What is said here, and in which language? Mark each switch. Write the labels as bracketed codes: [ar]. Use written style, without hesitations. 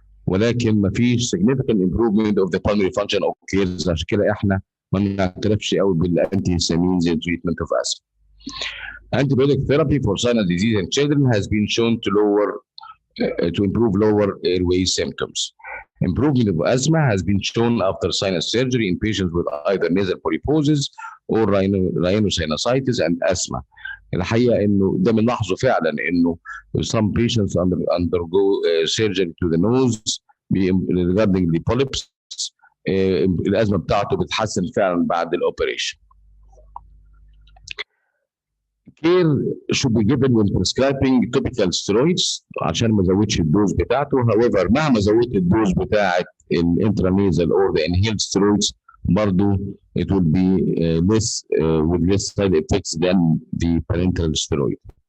[ar] ولكن ما فيش [en] significant improvement of the pulmonary function occurs. [ar] عشان كده احنا ما بنعترفش قوي بالانتيهيستامينز [en] in treatment of asthma. Antibiotic therapy for sinus disease in children has been shown to improve lower airway symptoms. Improvement of asthma has been shown after sinus surgery in patients with either nasal polyposis or rhinosinusitis and asthma. [ar] الحقيقه انه ده بنلاحظه فعلا انه [en] some patients undergo surgery to the nose regarding the polyps. [ar] الازمه بتاعته بتتحسن فعلا بعد الاوبريشن. [en] Care should be given when prescribing topical steroids [ar] عشان ما ازودش الدوز بتاعته. [en] However [ar] مهما زودت الدوز بتاعت الانترانيزال [en] or the inhaled steroids [ar] برضه [en] it will be with less side effects than the parenteral steroid.